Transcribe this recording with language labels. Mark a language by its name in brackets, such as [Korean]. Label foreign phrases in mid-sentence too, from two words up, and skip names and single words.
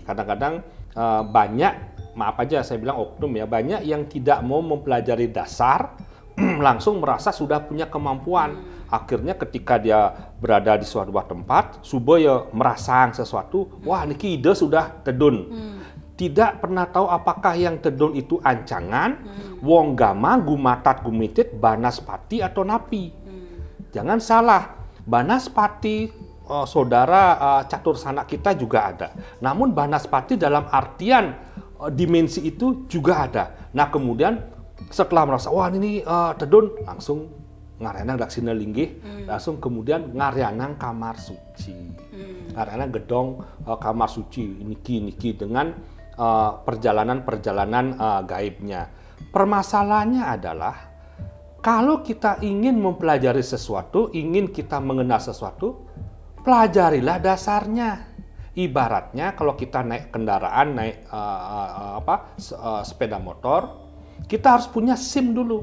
[Indonesian] Kadang-kadang banyak, maaf aja saya bilang oknum ya, banyak yang tidak mau mempelajari dasar, langsung merasa sudah punya kemampuan. Akhirnya ketika dia berada di suatu tempat, subuh ya merasang sesuatu, wah niki ide sudah tedun. Tidak pernah tahu apakah yang tedun itu ancangan, wong gama, gumatat, gumitit, banaspati atau napi. Jangan salah, banaspati saudara catur sanak kita juga ada. Namun banaspati dalam artian dimensi itu juga ada. Nah kemudian setelah merasa wah ini tedun, langsung ngarenang daksina linggih, langsung kemudian ngarianang kamar suci. Ngarianang gedong kamar suci niki dengan perjalanan gaibnya. Permasalahannya adalah kalau kita ingin mempelajari sesuatu, ingin kita mengenal sesuatu, pelajarilah dasarnya. Ibaratnya kalau kita naik kendaraan, naik sepeda motor, kita harus punya SIM dulu.